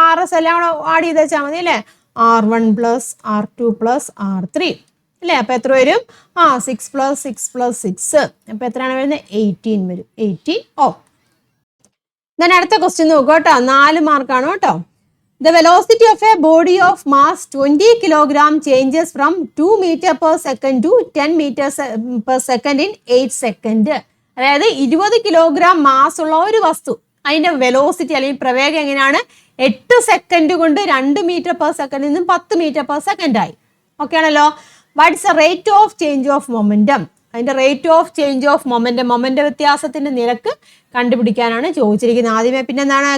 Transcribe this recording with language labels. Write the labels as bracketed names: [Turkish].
[Malayalam] RS എല്ലാം കൂടെ add ചെയ്ത് വെച്ചാൽ മതി അല്ലേ? R1 + R2 + R3 അല്ലേ? അപ്പൊ എത്ര വരും? 6 + 6 + 6. അപ്പൊ എത്രയാണ് വരുന്നത്? 18 വരും. 18 ഓം. ദെൻ അടുത്ത ക്വസ്റ്റ്യൻ നോക്കുക കേട്ടോ, 4 മാർക്കാണ് കേട്ടോ. [English] The velocity of a body of mass 20 kilogram changes from 2 meter per second to 10 meters per second in 8 seconds. [Malayalam] അതായത് 20 കിലോഗ്രാം മാസ് ഉള്ള ഒരു വസ്തു, അതിന്റെ വെലോസിറ്റി അല്ലെങ്കിൽ പ്രവേഗം എങ്ങനെയാണ്? 8 സെക്കൻഡ് കൊണ്ട് 2 മീറ്റർ പെർ സെക്കൻഡിൽ നിന്നും 10 മീറ്റർ പെർ സെക്കൻഡ് ആയി. ഓക്കെ ആണല്ലോ. [English] What is the rate of change of momentum? [Malayalam] അതിന്റെ rate of change of momentum വ്യത്യാസത്തിന്റെ നിരക്ക് കണ്ടുപിടിക്കാനാണ് ചോദിച്ചിരിക്കുന്നത്. ആദ്യമേ പിന്നെ എന്താണ്?